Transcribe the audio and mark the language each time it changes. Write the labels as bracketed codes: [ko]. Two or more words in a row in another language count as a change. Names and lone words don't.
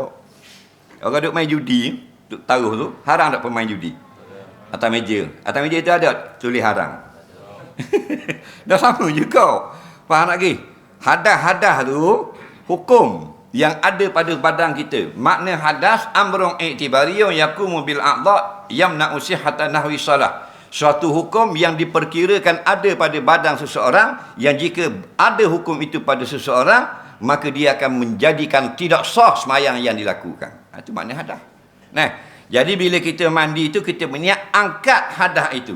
[ms] Orang duk main judi, duk taruh tu, haram tak pemain judi? Atas meja. Atas meja tu ada tulis haram. Dah sama juga. Faham tak lagi? Hadas tu hukum yang ada pada badan kita. Makna hadas [ar] أمر اعتباري يقوم بالأعضاء يمنع صحة نحو الصلاة. [ms] Suatu hukum yang diperkirakan ada pada badan seseorang, yang jika ada hukum itu pada seseorang, maka dia akan menjadikan tidak sah semayang yang dilakukan. Itu makna hadas. Jadi bila kita mandi itu, kita berniat angkat hadas itu.